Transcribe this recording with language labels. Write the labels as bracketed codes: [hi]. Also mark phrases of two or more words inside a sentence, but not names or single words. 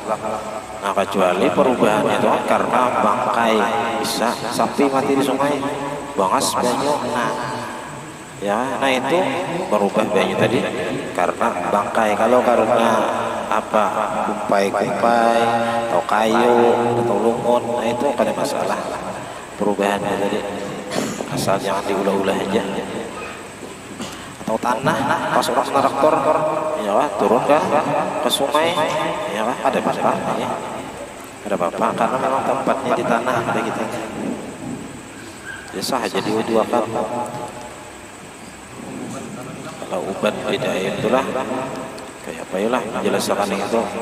[bjn] Nah kecuali perubahannya itu kan karena bangkai, bisa sapi mati di sungai, bangas banyu, nah itu berubah banyu tadi karena bangkai. Kalau karena apa kumpai atau kayu atau lumut, nah itu kada masalah perubahannya tadi, asal jangan diulah-ulah aja. [id] Atau tanah pas orang traktor, ya turun ke sungai, ya ada apa-apa, ya ada apa-apa karena memang tempatnya di tanah ada gitu. [bjn] Ya sah jadi wudu akan. Kalau ubat beda itulah kayak apa ya lah menjelaskan itu.